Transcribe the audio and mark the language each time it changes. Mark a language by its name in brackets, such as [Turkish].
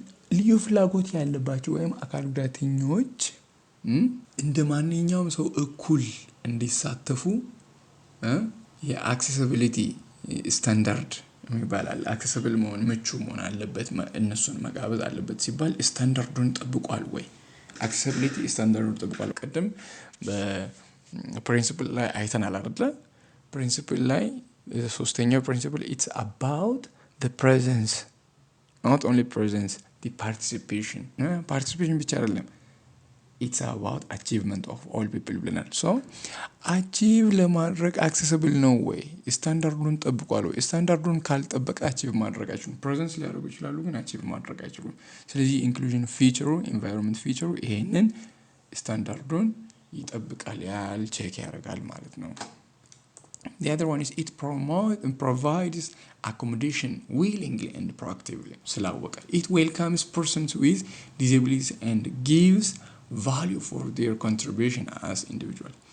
[Amharic] ልዩ ፍላጎት ያለባቸው ወይም አካል ጉዳተኞች እንደ ማንኛውም ሰው እኩል እንዲሳተፉ የአክሴሲቢሊቲ ስታንዳርድ የሚባላል አክሰስብል መሆን ምቹ መሆን አለበት፣ እነሱን መጋበዝ አለበት ሲባል ስታንዳርዱን ጠብቋል ወይ? አክሴሲቢሊቲ ስታንዳርዱን ጠብቋል። ቀደም በፕሪንሲፕል ላይ አይተናል አይደለ? ፕሪንሲፕል ላይ ሶስተኛው ፕሪንሲፕል [English] it's about the presence, not only presence, the participation [Amharic] ብቻ አይደለም [English] it's about achievement of all people [Amharic] ብለናል። ሶ አቺቭ ለማድረግ አክሰሲብል ነው ወይ? ስታንዳርዱን ጠብቋል ወይ? ስታንዳርዱን ካልጠበቀ አቺቭ ማድረጋችሁን ፕሬዘንስ ሊያደርጉ ይችላሉ ግን አቺቭ ማድረግ አይችሉም። ስለዚህ ኢንክሉዥን ፊቸሩ ኢንቫይሮንመንት ፊቸሩ ይሄንን ስታንዳርዱን ይጠብቃል ያል ቼክ ያደርጋል ማለት ነው። [English] The other one is it provides accommodation willingly and proactively. ስላወቀ it welcomes persons with disabilities and gives value for their contribution as individual.